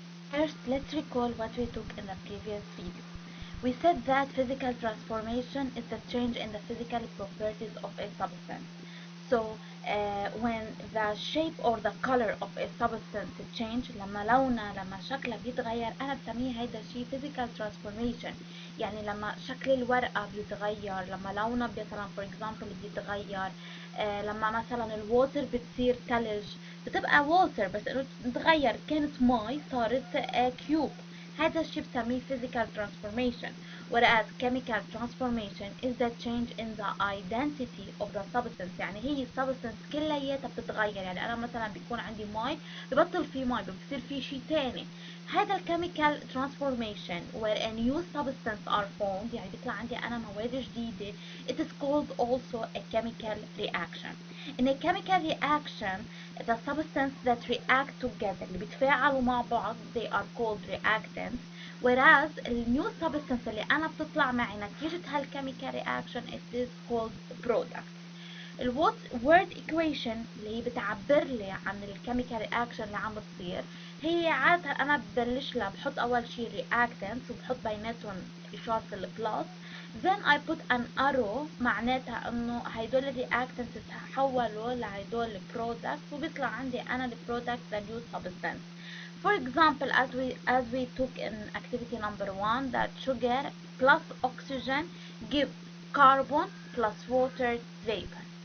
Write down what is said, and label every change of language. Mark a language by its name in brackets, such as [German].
[English] First, let's recall what we took in the previous video. We said that physical transformation is the change in the physical properties of a substance. So when the shape or the color of a substance change، [Arabic] لما لونها لما شكلها بيتغير أنا بسميه هيدا الشيء [English] physical transformation. [Arabic] يعني لما شكل الورقة بيتغير، لما لونها مثلا [English] for example [Arabic] بيتغير، لما مثلا الووتر بتصير ثلج، بتبقى ووتر بس انه تغير، كانت مي صارت كيوب. هذا الشيء بسميه physical transformation. [English] Whereas chemical transformation is the change in the identity of the substance. [Arabic] يعني هي substance كلياتها بتتغير. يعني أنا مثلا بيكون عندي مي ببطل في مي بصير في شيء تاني. [English] هذا chemical transformation where a new substance are formed. [Arabic] يعني بيطلع عندي أنا مواد جديدة. [English] It is called also a chemical reaction. In a chemical reaction, the substance that react together [Arabic] اللي بيتفاعلوا مع بعض [English] they are called reactants. Whereas the new substance [Arabic] اللي أنا بتطلع معي نتيجة [English] هالchemical reaction it is called product. [Arabic] word equation اللي هي بتعبر لي عن الchemical reaction اللي عم بتصير هي عادة أنا ببلش لها بحط أول شي reactants وبحط بيناتهم إشارة البلس. [English] then I put an arrow [Arabic] معناتها إنه هيدول reactants تحولوا لهيدول products وبيطلع عندي أنا [English] product the new substance. For example, as we took in activity number 1, that sugar plus oxygen give carbon plus water vapor.